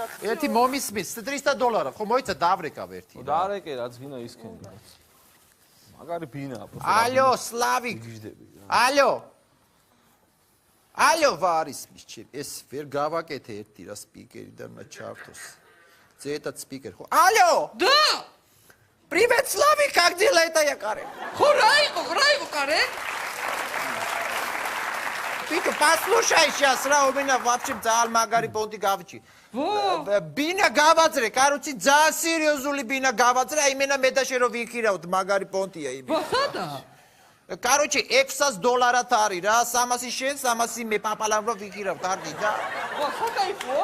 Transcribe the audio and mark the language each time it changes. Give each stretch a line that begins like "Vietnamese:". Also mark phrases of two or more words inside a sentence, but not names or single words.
Georgian: ერთი მომისმის $300, ხო მოიცა დავრეკავ ერთი. დაარეკე რაც გინდა ისქენი. მაგარი ბინაა, პროფესორი. ალო, სლავიკ. ალო. ალო, ვარისმის ჩემ. ეს ვერ გავაკეთე ერთი რა სპიკერი და უნდა ჩავთოს. ზეთად სპიკერი ხო? ალო!
Russian: Да! Привет, Славик, как дела это я каре?
Georgian: Ხო რა იყო კარე?
Russian: Ты послушай сейчас, რა у меня вообще
Georgian: ძალიან მაგარი პონტი გავჭი. ბინა გავაძრე, კარუცი ძალიან სერიოზული ბინა გავაძრე, აი მენა მე და შენ რო ვიქირავთ, მაგარი პონტია იმი. სადა? Короче, $600 არის რა, 300 შენ, 300 მე პაპალამ რო ვიქირავთ, არდი და. საკაიფოა?